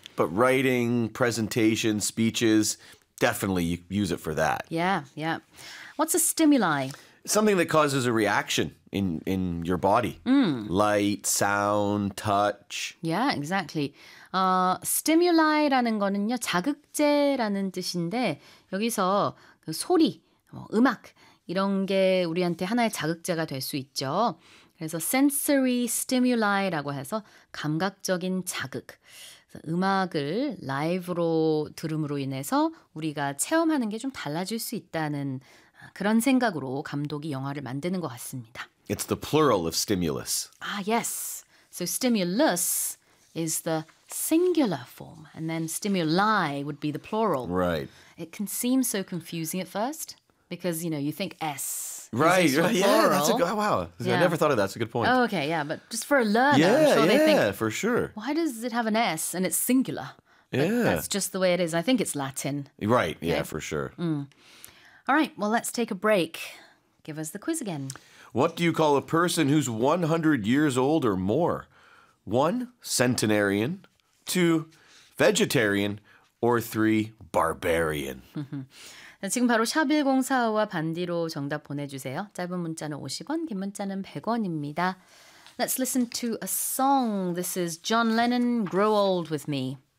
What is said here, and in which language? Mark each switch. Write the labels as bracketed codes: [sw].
[en] But writing, presentation, speeches, definitely you use it for that. What's a stimuli? Something that causes a reaction in your body. Light, sound, touch. [ko] Stimuli라는 거는요, 자극제라는 뜻인데 여기서 그 소리, 음악 이런 게 우리한테 하나의 자극제가 될수 있죠. 그래서 sensory stimuli라고 해서 감각적인 자극. 그래서 음악을 라이브로 들음으로 인해서 우리가 체험하는 게좀 달라질 수 있다는 그런 생각으로 감독이 영화를 만드는 것 같습니다. [en] It's the plural of stimulus. So stimulus is the singular form, and then stimuli would be the plural. Right. It can seem so confusing at first because, you know, you think S is used Right, for right. Yeah, that's a plural. good, wow. I never thought of that. That's a good point. But just for a learner, I'm sure they think, For sure. why does it have an S and it's singular? Yeah. That's just the way it is. I think it's Latin. Right. Okay? Yeah, for sure. Mm. All right. Well, let's take a break. Give us the quiz again. What do you call a person who's 100 years old or more? One, centenarian. Two, vegetarian. Or three, barbarian. [ko] 지금 바로 샵 1045와 반디로 정답 보내주세요. 짧은 문자는 50원, 긴 문자는 100원입니다. [en] Let's listen to a song. This is John Lennon, Grow Old With Me.